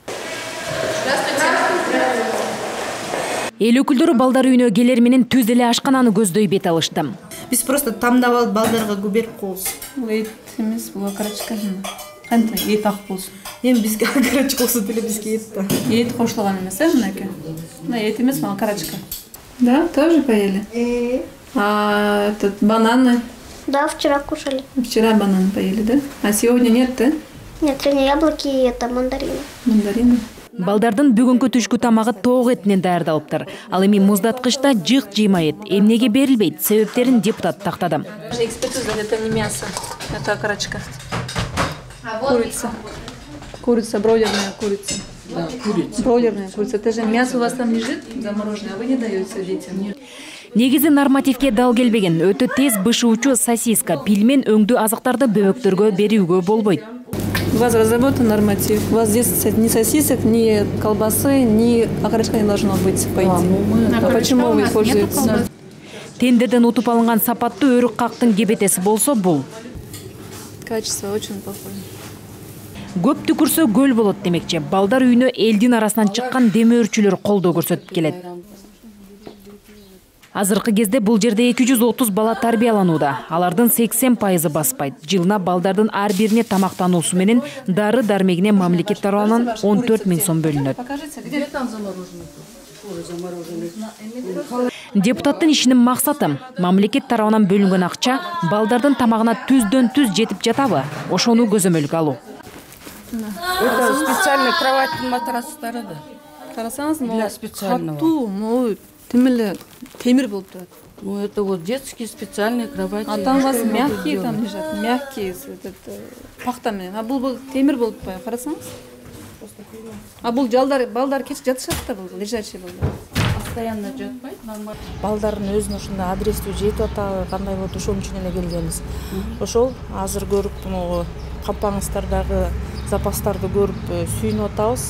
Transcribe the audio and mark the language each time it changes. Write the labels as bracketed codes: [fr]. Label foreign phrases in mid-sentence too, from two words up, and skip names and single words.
[ky] Эл өкүлдөрү балдар үйүнө келер менен түз эле ашкананы көздөй бет алышты. Биз просто тамдап алып балдарга берип коебуз. Бул эт эмес, бул окорочка. Кантип эт ак болсун. Эми бизге окорочка болсо деле бизге эт да. Эт кошулган эмес, мынакей. Мына эт эмес, мына окорочка. [ru] Да, тоже поели? А этот бананы? Да, вчера кушали. Вчера бананы поели, да? А сегодня нет, да? Нет, сегодня яблоки и это мандарины. Мандарины? [ky] Балдардын бүгүнкү түшкү тамагы тоок этинен даярдалыптыр. Ал эми муздаткычта жык жыйма эт. Эмнеге берилбейт? Себептерин депутат тактады. [ru] Экспертиза, это не мясо, это окорочка. Курица. Курица, бройлерная курица. Да, курица. Бройлерная курица. Это же мясо у вас там лежит замороженное, а вы не даете детям. [ky] Негизи нормативке дал келбеген, өтө тез бышуучу сосиска, пилмен өңдүү азыктарды бөбөктөргө берүүгө болбойт. [ru] У вас разработан норматив. У вас здесь ни сосисок, ни колбасы, ни окорочка не должно быть, по идее. А почему вы используете? [ky] Тендерден утуп алынган сапаттуу өрүк кактын кебетеси болсо бул. [ru] Качество очень плохое. [ky] Көп түкүрсө көл болот демекчи. Балдар үйүнө элдин арасынан чыккан демөөрчүлөр колдоо көрсөтүп келет. Азыркы кезде бул жерде 230 бала тарбияланууда. Алардын 80% баспайт. Жылына балдардын ар бирине тамактануусу менен дары дармегине мамлекет тарабынан 14 000 сом бөлүнөт. Депутаттын ишинин максаты мамлекет тарабынан бөлүнгөн акча балдардын тамагына түздөн түз жетип жатабы? Ошону көзөмөлгө алуу. [ru] Это специальный кровать [ky] матрастары да. [ru] Карасаңыз, для специального. [ky] Темир болуп турат. [ru] Ну это вот детские специальные кровати. А там у вас мягкие там лежат, мягкие, [ky] пахта менен. А бул темир болуп турат, карасаңыз. А бул балдар кеч жатышат да, бул лежачий балдар. Постоянно жатпайт, нормально. Балдардын өзүнө ушундай адреси жетип атабы, кандай болот, ошон үчүн эле келгенбиз. Ошол азыр көрүп, могу кампаңыздардагы запастарды көрүп сүйүнүп атабыз.